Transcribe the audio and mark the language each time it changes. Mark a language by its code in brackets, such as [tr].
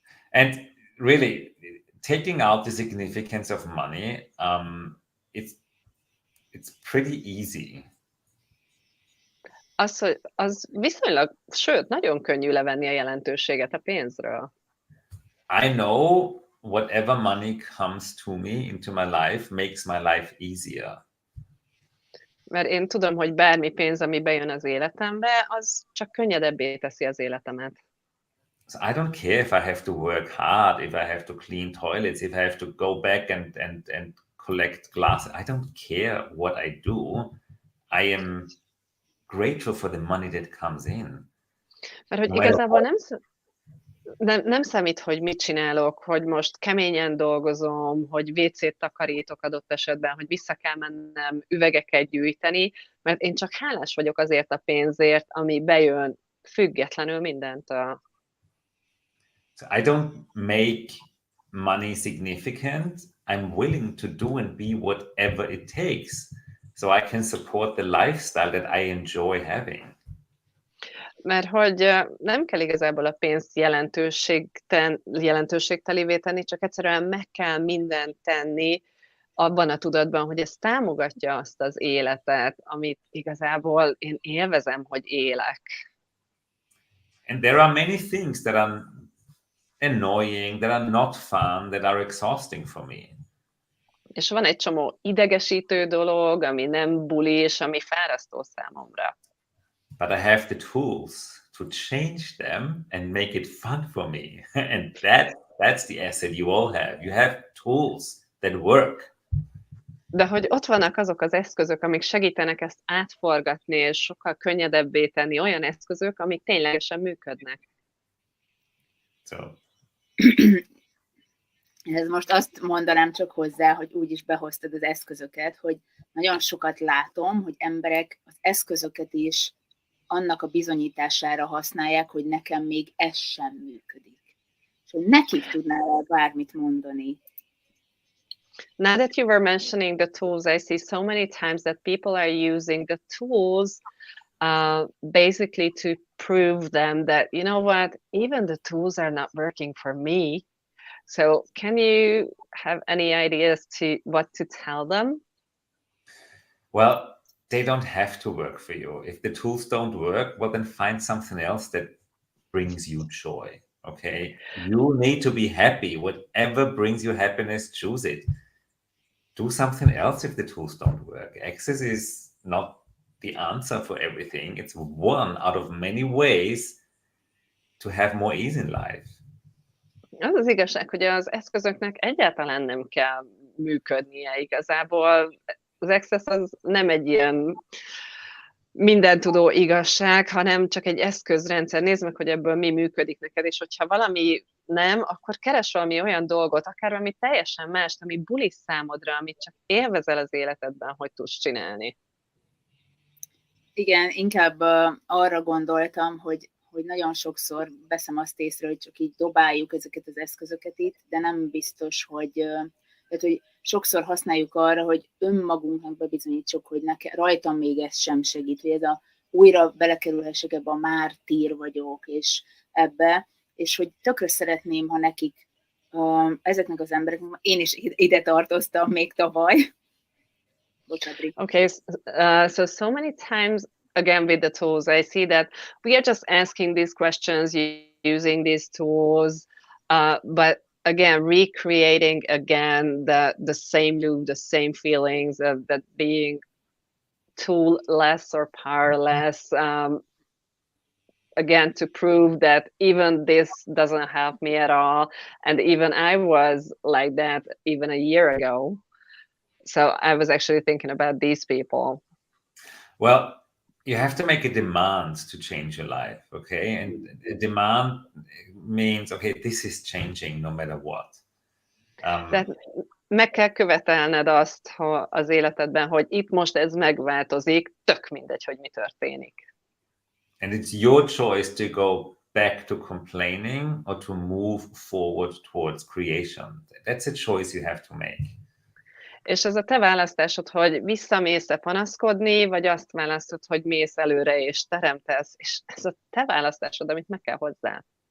[en] And really, taking out the significance of money, it's pretty easy. [hu] Az viszonylag, sőt, nagyon könnyű levenni a jelentőséget a pénzről. [en] I know whatever money comes to me into my life makes my life easier. [hu] Mert én tudom, hogy bármi pénz, ami bejön az életembe, az csak könnyedebbé teszi az életemet. [en] So I don't care if I have to work hard, if I have to clean toilets, if I have to go back and collect glass. I don't care what I do. I am grateful for the money that comes in. [hu] Mert hogy igazából nem számít, hogy mit csinálok, hogy most keményen dolgozom, hogy WC-t takarítok adott esetben, hogy vissza kell mennem üvegeket gyűjteni, mert én csak hálás vagyok azért a pénzért, ami bejön függetlenül mindentől. [en] So I don't make money significant. I'm willing to do and be whatever it takes so I can support the lifestyle that I enjoy having. [hu] Mert hogy nem kell igazából a pénzt jelentőségtelévé tenni, csak egyszerűen meg kell mindent tenni abban a tudatban, hogy ez támogatja azt az életet, amit igazából én élvezem, hogy élek. [en] And there are many things that are annoying, that are not fun, that are exhausting for me. [hu] És van egy csomó idegesítő dolog, ami nem buli, és ami fárasztó számomra. [en] But I have the tools to change them and make it fun for me. And that's the asset you all have. You have tools that work. [hu] De hogy ott vannak azok az eszközök, amik segítenek ezt átforgatni, és sokkal könnyedebbé tenni, olyan eszközök, amik ténylegesen működnek. [en] So. [hu] Ez most azt mondanám csak hozzá, hogy úgy is behoztad az eszközöket, hogy nagyon sokat látom, hogy emberek az eszközöket is annak a bizonyítására használják, hogy nekem még ez sem működik. És hogy nekik tudnál bármit mondani. [en] Now that you were mentioning the tools, I see so many times that people are using the tools basically to prove them that, you know what, even the tools are not working for me. So can you have any ideas to what to tell them? Well, they don't have to work for you. If the tools don't work, well, then find something else that brings you joy. Okay? You need to be happy. Whatever brings you happiness, choose it. Do something else if the tools don't work. Access is not the answer for everything. It's one out of many ways to have more ease in life. [hu] Az az igazság, hogy az eszközöknek egyáltalán nem kell működnie igazából. Az Access az nem egy ilyen mindentudó igazság, hanem csak egy eszközrendszer. Nézd meg, hogy ebből mi működik neked, és hogyha valami nem, akkor keres valami olyan dolgot, akár valami teljesen mást, ami buli számodra, amit csak élvezel az életedben, hogy tudsz csinálni. Igen, inkább arra gondoltam, hogy nagyon sokszor veszem azt észre, hogy csak így dobáljuk ezeket az eszközöket itt, de nem biztos, hogy sokszor használjuk arra, hogy önmagunknak bebizonyítsuk, hogy rajtam még ez sem segít, hogy ez újra belekerülhessek ebbe a mártír vagyok, és ebbe, és hogy tökre szeretném, ha nekik ezeknek az embereknek, én is ide tartoztam még tavaly. [en] Okay, so many times, again with the tools, I see that we are just asking these questions using these tools, but again, recreating again the same loop, the same feelings of that being tool-less or powerless, again, to prove that even this doesn't help me at all. And even I was like that even a year ago. So I was actually thinking about these people. Well, you have to make a demand to change your life, okay? And a demand means, okay, this is changing no matter what. [hu] Tehát meg kell követelned azt az életedben, hogy itt most ez megváltozik, tök mindegy, hogy mi történik. [en] And it's your choice to go back to complaining or to move forward towards creation. That's a choice you have to make. [hu] És ez a te választásod, hogy visszamész-e panaszkodni, vagy azt választod, hogy mész előre és teremtesz, és ez a te választásod, amit meg kell hozzá.